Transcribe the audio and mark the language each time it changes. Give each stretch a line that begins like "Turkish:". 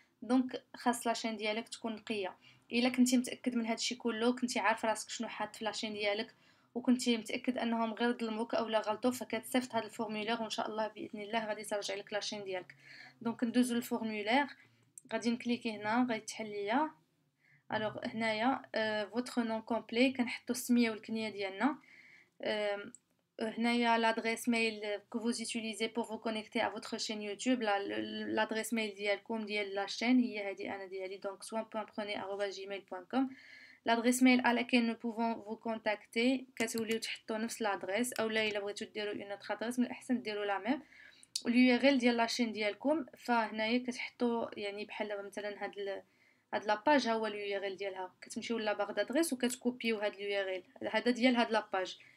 Arabic: دونك خاص لاشين ديالك تكون نقيه. الا كنتي متاكد من هادشي كله، كنتي عارف راسك شنو حاط في لاشين ديالك، وكنتي متاكد انهم غير ظلموك اولا غلطوا، فكتصيفط هذا الفورمولير وان شاء الله باذن الله غادي ترجع لك لاشين ديالك. دونك ندوزو للفورمولير، غادي نكليكي هنا غيتحل ليا. الوغ هنايا فوتر نون كومبلي كنحطو السميه والكنيه ديالنا. هنايا
French: l'adresse mail que vous utilisez pour vous connecter à votre chaîne YouTube. L'adresse mail
Arabic: ديالكم ديال
French: la chaîne
Arabic: هي هذه انا ديالي، donc soin.prenez@gmail.com.
French: l'adresse mail à laquelle nous pouvons vous contacter
Arabic: كتوليو تحطوا نفس
French: l'adresse،
Arabic: اولا الا بغيتو ديروا
French: une autre adresse
Arabic: من الاحسن ديروا لا ميم. واليو ار ال ديال لاشين ديالكم، فهنايا كتحطوا يعني بحال مثلا هاد لاباج ها هو اليو ار ال ديالها، كتمشيو لاباغ دادريس وكتكوبيو هاد اليو ار ال هذا ديال هاد لاباج.